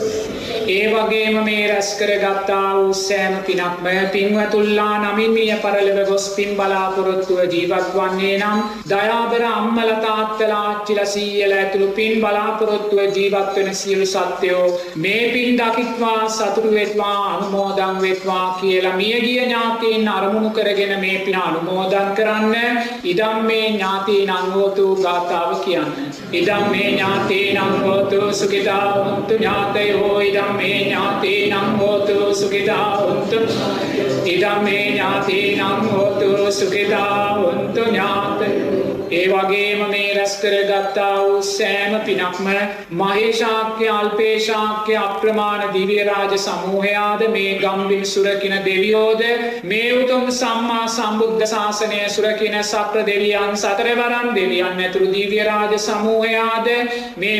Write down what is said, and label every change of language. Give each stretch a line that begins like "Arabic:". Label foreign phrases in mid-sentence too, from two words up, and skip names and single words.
Sinhala: ඒ වගේම මේ රැස් කරගත්තා වූ සෑම පිනක්ම පින්වතුන්ලා නමින් මිය පරලොව ගොස් පින් බලාපොරොත්තුව ජීවත් වන්නේ නම් දයාබර අම්මලා තාත්තලා ආච්චිලා සීයලා ඇතුළු පින් බලාපොරොත්තුව ජීවත් වෙන සියලු සත්වයෝ මේ පින් දකිත්වා සතුටු වෙත්වා අනුමෝදන් වෙත්වා කියලා මියගිය ඥාතීන් අරමුණු කරගෙන මේ පින අනුමෝදන් කරන්න.
Pali: ඉදම් මේ ඥාතීනං හෝතු
Sinhala: ගාථාව කියන්න.
Pali: ඉදම් මේ ඥාතීනං හෝතු සුඛිතා හොන්තු ඥාතයෝ ඉදම් මේ ඥාතීනං හෝතු සුඛිතා හොන්තු ඉදම් මේ ඥාතීනං හෝතු සුඛිතා හොන්තු ඥාතයෝ.
Sinhala: ඒ වගේම මේ රැස් කරගත්තා වූ සෑම පිනක්ම මහේශාක්‍ය අල්පේශාක්‍ය අප්‍රමාණ දිව්‍ය රාජ සමූහයාද මේ ගම්බිම් සුරකින දෙවියෝද මේ උතුම් සම්මා සම්බුද්ධ ශාසනය සුරකින සක්‍ර දෙවියන් සතරවරන් දෙවියන් ඇතුළු දිව්‍ය රාජ සමූහයාද මේ